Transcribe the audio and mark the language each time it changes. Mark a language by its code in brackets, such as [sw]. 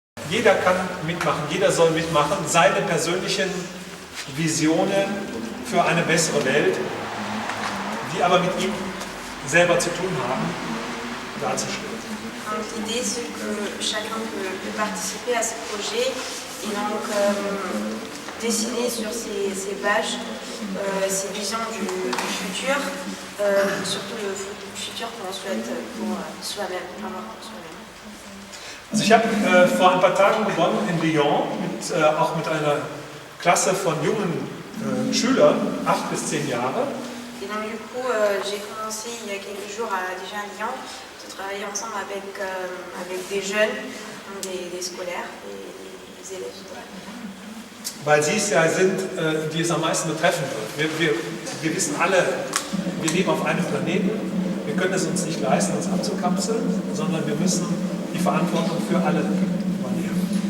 [de] Jeder kann mitmachen, jeder soll mitmachen, seine persönlichen Visionen für eine bessere Welt, die aber mit ihm selber zu tun haben, darzustellen. [fr] L'idée, c'est que chacun peut participer à ce projet et donc dessiner sur ces bâches ces visions du futur, surtout le futur qu'on souhaite pour soi-même, avoir pour soi-même. [de] Also ich habe vor ein paar Tagen begonnen in Lyon, auch mit einer Klasse von jungen Schülern, 8 bis 10 Jahre. [fr] Et donc du coup, j'ai commencé il y a quelques jours déjà à Lyon, de travailler ensemble avec des jeunes, des scolaires et des élèves. [de] Weil sie es ja sind, die es am meisten betreffen wird. Wir wissen alle, wir leben auf einem Planeten, wir können es uns nicht leisten, uns abzukapseln, sondern wir müssen die Verantwortung für alle übernehmen.